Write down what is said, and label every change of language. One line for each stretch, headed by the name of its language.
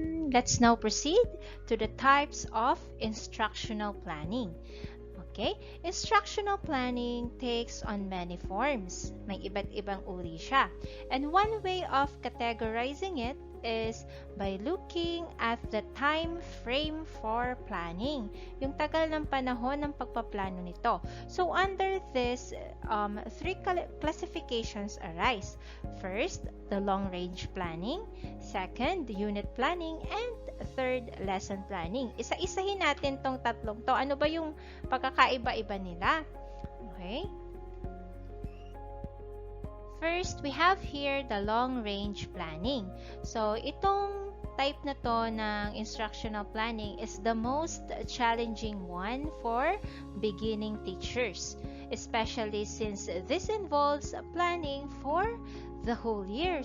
English: Let's now proceed to the types of instructional planning. Okay? Instructional planning takes on many forms.
Filipino: May iba't ibang uri siya.
English: And one way of categorizing it is by looking at the time frame for planning.
Filipino: Yung tagal ng panahon ng pagpaplano nito.
English: So, under this, three classifications arise. First, the long-range planning. Second, unit planning. And third, lesson planning.
Filipino: Isa-isahin natin tong tatlong to. Ano ba yung pagkakaiba-iba nila?
English: Okay? First, we have here the long-range planning. So,
Filipino: itong type na to ng
English: instructional planning is the most challenging one for beginning teachers, especially since this involves planning for the whole year.